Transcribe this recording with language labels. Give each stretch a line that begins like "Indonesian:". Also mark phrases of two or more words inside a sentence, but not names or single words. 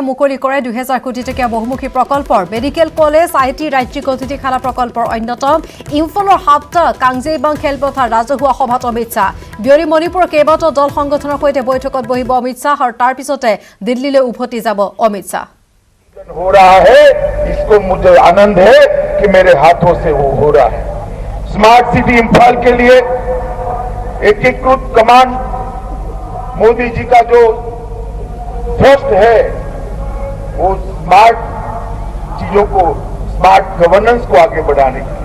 Assamese: মুকলি কৰে 2000 কোটি টকীয়া বহুমুখী প্ৰকল্পৰ মেডিকেল কলেজ, IT, ৰাজ্যিক অতিথিশালা প্ৰকল্পৰ অন্যতম। ইম্ফলৰ 7টা কাংজেইবাং খেলপথাৰ ৰাজহুৱা সভাত অমিত শ্বাহ। বিয়লি মণিপুৰৰ কেইবাটাও দল সংগঠনৰ সৈতে বৈঠকত বহিব অমিত শ্বাহ আৰু তাৰ পিছতে দিল্লীলৈ উভতি যাব অমিত শ্বাহ।
Hindi: हो रहा है, इसको मुझे आनंद है कि मेरे हाथों से वो हो रहा है।
English: smart city
Hindi: इम्फाल के लिए एकीकृत कमांड मोदी जी का जो फर्स्ट है वो स्मार्ट चीजों को,
English: smart governance
Hindi: को आगे बढ़ाने की।